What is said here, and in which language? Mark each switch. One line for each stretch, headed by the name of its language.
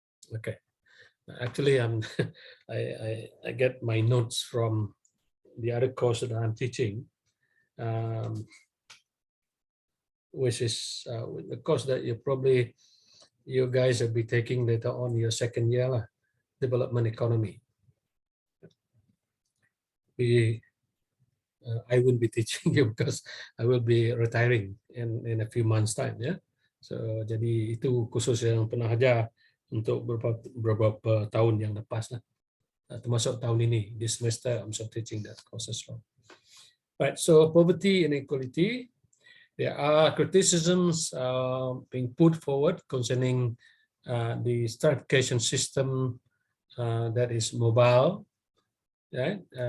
English: Okay, actually, I get my notes from the other course that I'm teaching, which is the course that you guys will be taking later on your second year, development economy. I will be teaching you because I will be retiring in a few months' time, ya.
Malay: So jadi itu khusus yang pernah ajar untuk beberapa tahun yang lepas lah. Termasuk tahun ini,
English: this semester I'm still teaching that course as well. Right, so poverty and inequality, there are criticisms being put forward concerning the stratification system that is mobile, right?